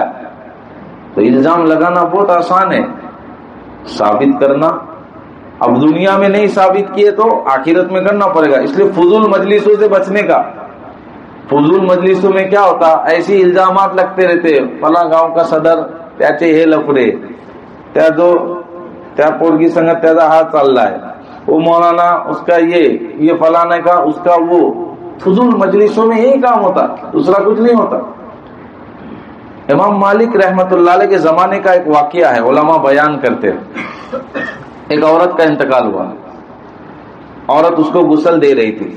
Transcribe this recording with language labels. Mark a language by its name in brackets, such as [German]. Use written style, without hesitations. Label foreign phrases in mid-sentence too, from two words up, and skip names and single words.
[Urdu] تو الزام لگانا بہت آسان ہے، ثابت کرنا اب دنیا میں نہیں ثابت کیے تو آخرت میں کرنا پڑے گا۔ اس لیے فضول مجلسوں سے بچنے کا۔ فضول مجلسوں میں کیا ہوتا، ایسی الزامات لگتے رہتے، فلاں گاؤں کا صدر [Marathi] त्याचे हे लफडे, त्या पोरगी संग त्याचा हात चाललाय, [Urdu] وہ مولانا اس کا یہ فلانے کا اس کا وہ. فضول مجلسوں میں یہی کام ہوتا، دوسرا کچھ نہیں ہوتا. امام مالک رحمۃ اللہ علیہ کے زمانے کا ایک واقعہ ہے، علما بیان کرتے ہیں. ایک عورت کا انتقال ہوا، عورت اس کو غسل دے رہی تھی.